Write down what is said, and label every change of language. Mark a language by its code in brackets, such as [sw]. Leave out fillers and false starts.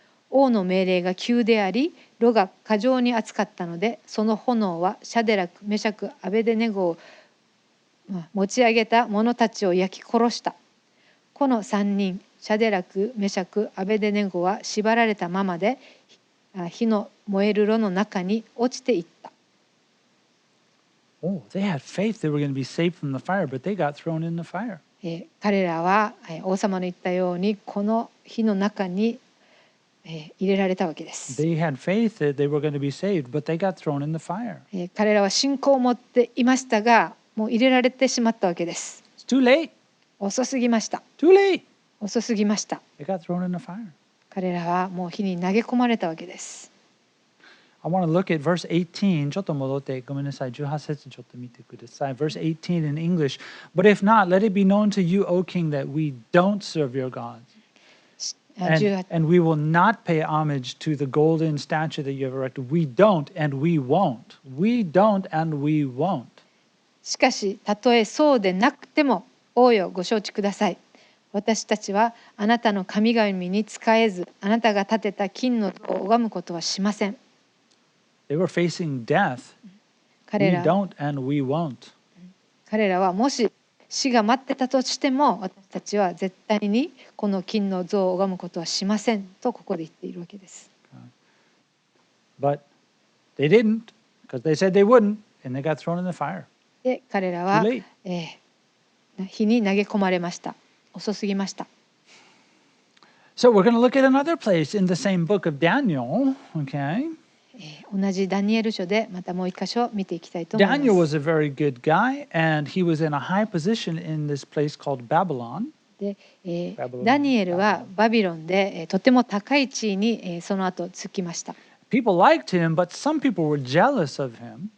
[ja] 王の命令が急であり、炉が過剰に熱かったので、その炎はシャデラク、メシャク、アベデネゴを持ち上げた者たちを焼き殺した。この3人、シャデラク、メシャク、アベデネゴは縛られたままで火の燃える炉の中に落ちていった。 [en] Oh, they had faith they were going to be saved from the fire, but they got thrown in the fire. [ja] 彼らは王様の言ったようにこの火の中に入れられたわけです。 [en] They had faith that they were going to be saved, but they got thrown in the fire. [ja] 彼らは信仰を持っていましたが、もう入れられてしまったわけです。 [en] It's too late. [ja] 遅すぎました。 [en] Too late. [ja] 遅すぎました。 [en] They got thrown in the fire. [ja] 彼らはもう火に投げ込まれたわけです。 [en] I want to look at verse 18. [ja] ちょっと戻って、ごめんなさい。18節ちょっと見てください。 [en] Verse 18 in English. But if not, let it be known to you, O king, that we don't serve your gods. And we will not pay homage to the golden statue that you have erected. We don't and we won't. We don't and we won't. [ja] しかし、たとえそうでなくても、王よ、ご承知ください。私たちはあなたの神々に仕えず、あなたが建てた金の像を拝むことはしません。 [en] They were facing death. We don't and we won't. [ja] 彼らはもし死が待ってたとしても、私たちは絶対にこの金の像を拝むことはしませんとここで言っているわけです。 [en] But they didn't, because they said they wouldn't, and they got thrown in the fire. [ja] で、彼らは火に投げ込まれました。遅すぎました。 [en] So we're going to look at another place in the same book of Daniel, okay? [ja] 同じダニエル書でまたもう一箇所見ていきたいと思います。 [en] Daniel was a very good guy, and he was in a high position in this place called Babylon. [ja] でダニエルはバビロンでとても高い地位にその後つきました。 [en] People liked him, but some people were jealous of him.